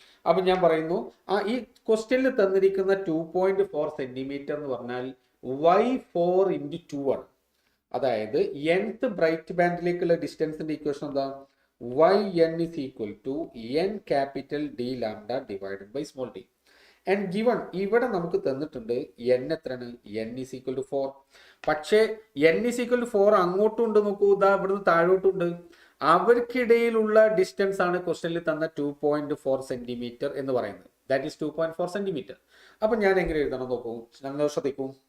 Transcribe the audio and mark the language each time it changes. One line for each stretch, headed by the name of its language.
Malayalam: അപ്പൊ ഞാൻ പറയുന്നു, ഈ ക്വസ്റ്റ്യനിൽ തന്നിരിക്കുന്ന 2.4 സെന്റിമീറ്റർ എന്ന് പറഞ്ഞാൽ y4 × 2 ആണ്. അതായത് nth ബ്രൈറ്റ് ബാൻഡിലേക്കുള്ള ഡിസ്റ്റൻസിന്റെ ഇക്വേഷൻ എന്താ?
English: yn is equal to n capital D lambda divided by small d.
Malayalam: And given ഇവിടെ നമുക്ക് തന്നിട്ടുണ്ട് n എത്രയാണ്?
English: n is equal to 4. പക്ഷേ n is equal to 4
Malayalam: അങ്ങോട്ടും ഉണ്ട്. നോക്കൂ, ഇവിടുന്ന് താഴോട്ടുണ്ട്. അവർക്കിടയിലുള്ള ഡിസ്റ്റൻസ് ആണ് ക്വസ്റ്റ്യനിൽ തന്ന 2.4 സെന്റിമീറ്റർ എന്ന് പറയുന്നത്. That is 2.4 centimetre. അപ്പൊ ഞാൻ എങ്ങനെ എഴുതണം നോക്കൂ, നമ്മൾ ശ്രദ്ധിക്കൂ.